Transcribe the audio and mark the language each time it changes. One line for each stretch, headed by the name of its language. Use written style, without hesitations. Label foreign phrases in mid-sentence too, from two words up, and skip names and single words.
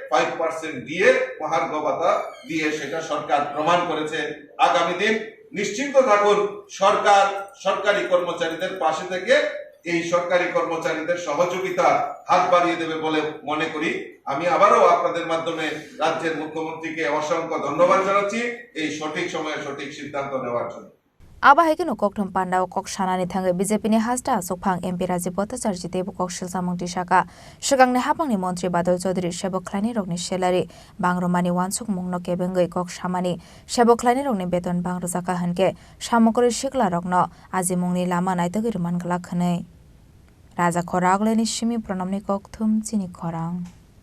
Bangla: 5% দিয়ে মহার্ঘ ভাতা দিয়ে সেটা সরকার প্রমাণ করেছে আগামী দিন নিশ্চিন্ত থাকুন সরকার সরকারি কর্মচারীদের পাশে থেকে এই সরকারি কর্মচারীদের সহযোগিতার হাত বাড়িয়ে দেবে বলে মনে করি আমি আবারও আপনাদের মাধ্যমে রাজ্যের মুখ্যমন্ত্রীকে অসংখ্য ধন্যবাদ জানাচ্ছি এই সঠিক সময়ে সঠিক সিদ্ধান্ত নেওয়ার জন্য
Kok Borok: Aba haikeno kokthom pandao kok sanani thangai BJP ni Haste Asokphang MP Rajiv Bhattacharjee tebo kokshil samungti saka shugangni Haphangni Montri Badal Chaudhary Sebok Khlainai Rokni salary bangromani wansukmungno kebengai kok samani Sebok Khlainai Rokni beton bangrojaka hanke samokori sikla Rokno ajimungni lama naitogir manglak khonai Raja Khorang Simi pranamni kokthum Chini Khorang